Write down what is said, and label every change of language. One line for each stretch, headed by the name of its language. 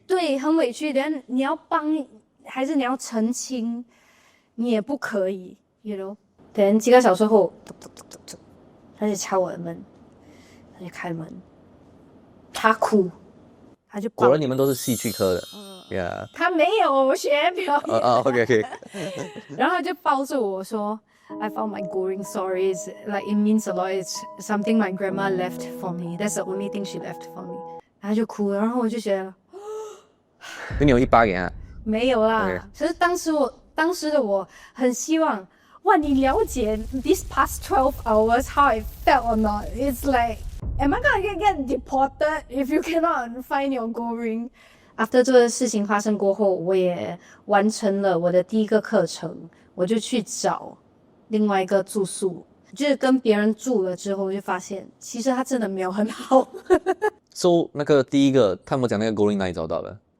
Chinese: 对，很委屈。但你要帮，还是你要澄清？你也不可以 ，you know。等几个小时后，他就敲我的门，他就开门，他哭，他就抱果然你们都是戏剧科的，Yeah。他没有学表演。 OK。然后他就抱着我说
English: I found my goring stories, like it means a lot. It's something my grandma left for me. That's the only thing she left for me.
Chinese: 他就哭了，然后我就觉得跟你有100元啊？没有啦。
English: Okay.
Chinese: 可是当时的我很希望，哇，你了解
English: these past 12 hours how I felt or not? It's like, am I gonna get deported if you cannot find your gold ring?
Chinese: After 这个事情发生过后，我也完成了我的第一个课程，我就去找另外一个住宿，就是跟别人住了之后，就发现其实他真的没有很好。 So 那个第一个，他们讲那个 Gold Ring 哪里找到的？